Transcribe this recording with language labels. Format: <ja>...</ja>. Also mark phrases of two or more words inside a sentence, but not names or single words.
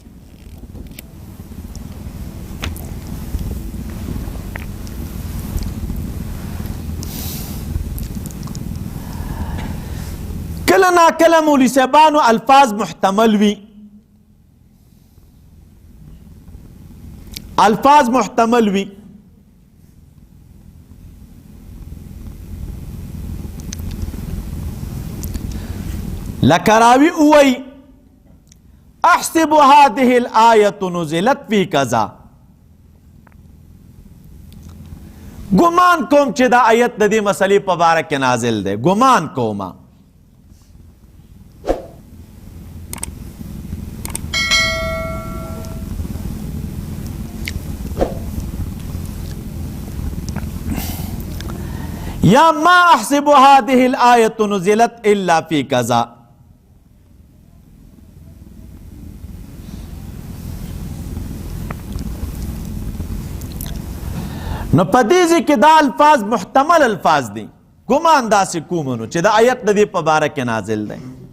<ps>کله نا کله مولوي صاحبانو الفاظ محتمل وي، الفاظ محتمل وي. لکه راوي ووایي</ps> <ar>احسب هذه الآية نزلت في كذا،</ar> <ps>ګمان کوم چې دا آیت د دې مسلې په باره کې نازل دی، ګمان کوم. یا</ps> <ar>ما احسب هذه الآية نزلت الا في كذا.</ar> <ps>نو پدیزی کې دا الفاظ محتمل الفاظ دي، ګمان داسې کومنو چې دا آیت د دې په باره کې نازل دی.</ps>